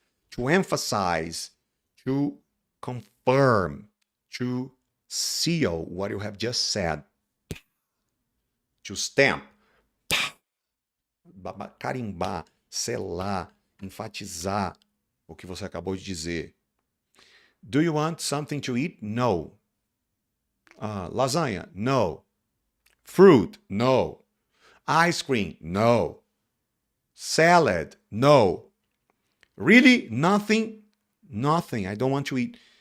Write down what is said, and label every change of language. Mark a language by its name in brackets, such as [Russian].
[English] To emphasize, to confirm, to seal what you have just said. To stamp. [Portuguese] Carimbar, selar, enfatizar o que você acabou de dizer. [English] Do you want something to eat? No. Lasagna? No. Fruit? No. Ice cream? No. Salad? No. Really? Nothing? Nothing. I don't want to eat.